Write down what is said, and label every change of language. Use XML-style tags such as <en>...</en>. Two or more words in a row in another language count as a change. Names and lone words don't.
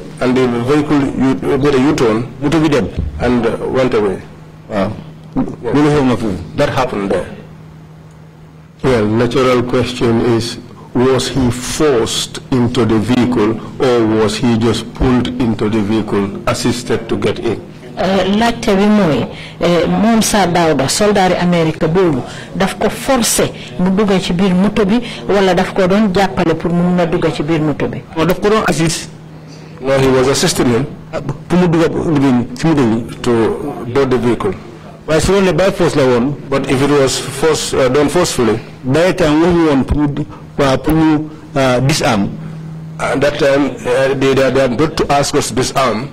<en>and the vehicle made a U-turn and went away. Wow. Yes. That happened there. Well, natural question is, was he forced into the vehicle or was he just pulled into the vehicle, assisted to get in?</en> <wo>Laajte bi mooy moom Sir Dawda soldaari Amérique boobu daf ko forcé mu dugg ci biir moto bi wala daf ko doon jàppale pour mu mun a dugg ci biir moto bi. Daf ko doon assist.</wo> <en>No, he was assisting him to board the vehicle. But if it was done forcefully, by the time we want disarm, at that time they are not to ask us to disarm.</en>